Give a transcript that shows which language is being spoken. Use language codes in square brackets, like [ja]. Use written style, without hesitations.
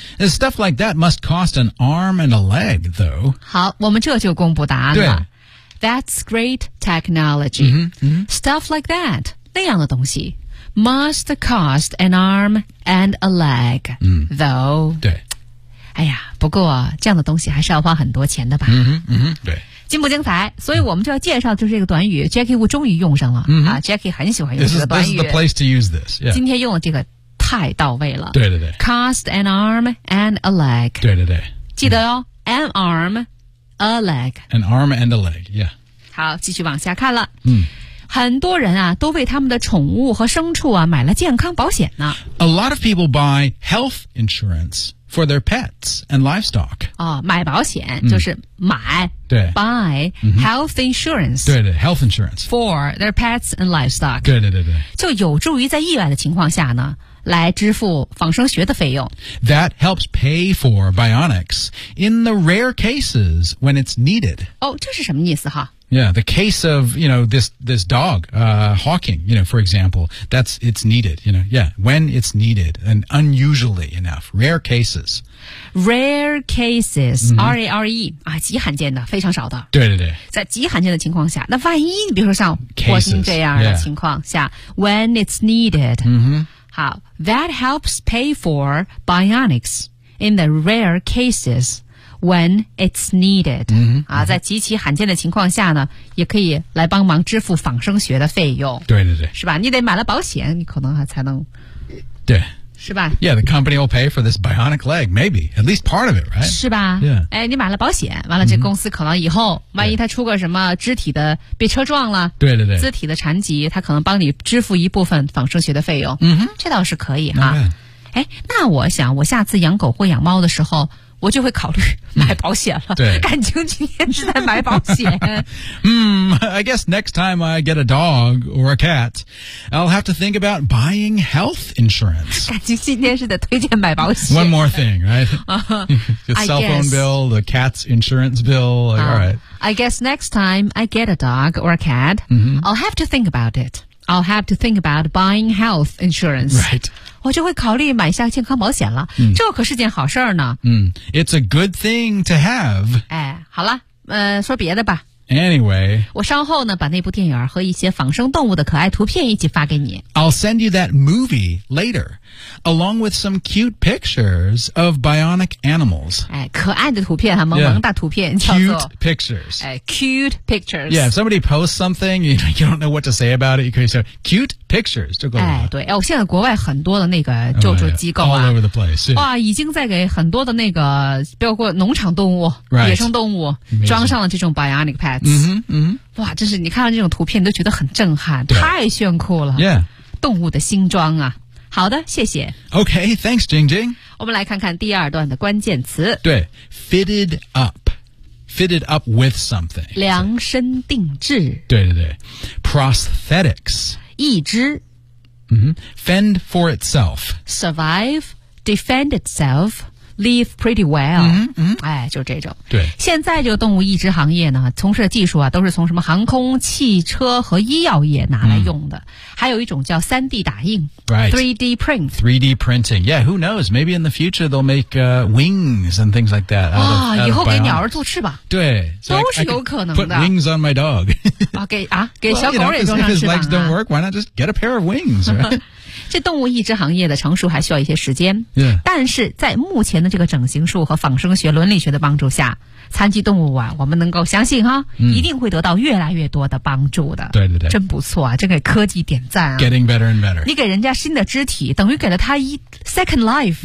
[en] Stuff like that must cost an arm and a leg, though. [zh] 好，我们这就公布答案了。 [en] That's great technology. Mm-hmm, mm-hmm. Stuff like that, [zh] 那样的东西 [en] must cost an arm and a leg,、though. [zh] 对。哎呀，不过这样的东西还是要花很多钱的吧？嗯哼，嗯哼，对。精不精彩？所以我们就要介绍就是这个短语 ，Jackie Wu 终于用上了、 mm-hmm. 啊 ！Jackie 很喜欢用这个短语。 [en] This is the place to use this.、Yeah. [zh] 今天用的这个太到位了。对对对。 [en] Cost an arm and a leg. [zh] 对对对。记得哦、 [en] an arm, a leg. An arm and a leg. Yeah. [zh] 好，继续往下看了。嗯。很多人啊，都为他们的宠物和牲畜啊买了健康保险呢。 [en] A lot of people buy health insurance for their pets and livestock. [zh] 哦，买保险就是买。嗯、 [en] Buy、 mm-hmm. health insurance. [zh] 对对 [en] ，health insurance for their pets and livestock. [zh] 对对对对。就有助于在意外的情况下呢，来支付仿生学的费用。 [en] That helps pay for bionics in the rare cases when it's needed. [zh] 哦，这是什么意思哈？ [en] Yeah, the case of, you know, this dog, Hawking, you know, for example, that's, it's needed, you know, yeah, when it's needed and unusually enough, rare cases. Rare cases,、 [zh] R-A-R-E, 啊，极罕见的，非常少的。对对对。在极罕见的情况下，那万一比如说像霍金这样的情况下 [en] cases,、 when it's needed,、 mm-hmm. 好 that helps pay for bionics in the rare cases. When it's needed,、 mm-hmm, [zh] 啊、在极其罕见的情况下呢，也可以来帮忙支付仿生学的费用。对对对，是吧？你得买了保险，你可能还才能对是吧 [en] Yeah, the company will pay for this bionic leg, maybe. At least part of it, right? [zh] 是吧 Yeah. 哎，你买了保险，完了这公司可能以后、mm-hmm. 万一他出个什么肢体的被车撞了对对对肢体的残疾他可能帮你支付一部分仿生学的费用嗯哼、mm-hmm. 这倒是可以哈、啊、哎，那我想我下次养狗或养猫的时候我就会考虑买保险了、嗯、对感情今天是在买保险 [en] 嗯 I guess next time I get a dog or a cat I'll have to think about buying health insurance [zh] 感情今天是在推荐买保险 [en] One more thing, right? The cell phone bill, the cat's insurance bill like, alright I guess next time I get a dog or a cat、 mm-hmm. I'll have to think about it I'll have to think about buying health insurance Right [zh] 我就会考虑买下健康保险了、嗯、这可是件好事儿呢、 [en] 嗯、It's a good thing to have [zh] 哎，好了说别的吧 [en] Anyway [zh] 我稍后呢把那部电影和一些仿生动物的可爱图片一起发给你 [en] I'll send you that movie later Along with some cute pictures of bionic animals [zh] 哎，可爱的图片哈萌萌大图片 yeah, 叫做 [en] Cute pictures [zh] 哎 ，cute pictures [en] Yeah, if somebody posts something you don't know what to say about it You can say cute pictures [zh] 就够了哎，对哎，我现在国外很多的那个救助机构啊、 [en] oh, yeah. All over the place、yeah. [zh] 哇，已经在给很多的那个包括农场动物、 right. 野生动物、 [en] Amazing. [zh] 装上了这种 [en] bionic pads 嗯哼嗯 [zh] 哇，真是你看到这种图片你都觉得很震撼太炫酷了 Yeah 动物的新装啊好的，谢谢。 [en] Okay, thanks, Jing Jing. [zh] 我们来看看第二段的关键词。对 [en] ,fitted up. Fitted up with something. [zh] 量身定制。对对对。Prosthetics. 义肢。 [en] Mm-hmm. Fend for itself. Survive, defend itself. Live pretty well、嗯嗯、 [zh] 哎，就这种对现在这个动物义肢行业呢从事的技术啊都是从什么航空汽车和医药业拿来用的、嗯、还有一种叫 3D 打印、 right. [en] 3D print 3D printing Yeah who knows Maybe in the future They'll make、wings And things like that [zh] 啊，以后给鸟儿做翅膀对、 so、都是有可能的 [en] Put wings on my dog [zh] 啊，给啊，给小狗也做上翅膀 [en] well, you know, His legs don't work Why not just get a pair of wings、right? [zh] 这动物义肢行业的成熟还需要一些时间、 yeah. 但是在目前这个整形术和仿生学伦理学的帮助下残疾动物啊我们能够相信哈、嗯、一定会得到越来越多的帮助的对对对真不错啊这给科技点赞啊 [en] Getting better and better [zh] 你给人家新的肢体等于给了他一 [en] second life、